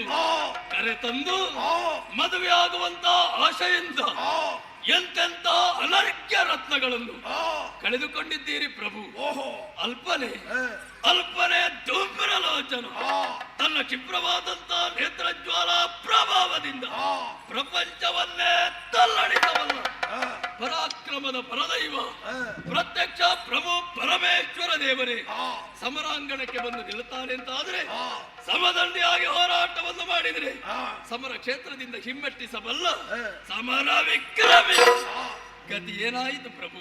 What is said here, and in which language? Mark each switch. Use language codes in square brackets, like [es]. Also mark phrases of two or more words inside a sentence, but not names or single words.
[kn] ಕರೆತಂದು ಮದುವೆಯಾಗುವಂತ ಆಶೆಯಿಂದ ಎಂತೆಂತ ಅನರ್ಘ್ಯ ರತ್ನಗಳನ್ನು ಕಳೆದುಕೊಂಡಿದ್ದೀರಿ ಪ್ರಭು. ಅಲ್ಪನೆ ಅಲ್ಪನೆ ಧೂಮ್ರಲೋಚನ ತನ್ನ ಕ್ಷಿಪ್ರವಾದಂತ ನೇತ್ರಜ್ವಾಲ ಪ್ರಭಾವದಿಂದ ಪ್ರಪಂಚವನ್ನೇ ತಲ್ಲಣಿಸಬಲ್ಲ ಪರಾಕ್ರಮದ ಪರದೈವ ಪ್ರತ್ಯಕ್ಷ ಪ್ರಭು ಪರಮೇಶ್ವರ ದೇವರೇ ಸಮರಾಂಗಣಕ್ಕೆ ಬಂದು ನಿಲ್ಲುತ್ತಾನೆ ಅಂತ ಆದ್ರೆ ಸಮದಂಡಿಯಾಗಿ ಹೋರಾಟವನ್ನು ಮಾಡಿದರೆ ಸಮರ ಕ್ಷೇತ್ರದಿಂದ ಹಿಮ್ಮೆಟ್ಟಿಸಬಲ್ಲ ಸಮರ ವಿಕ್ರಮಿ ಗತಿ ಏನಾಯಿತು ಪ್ರಭು?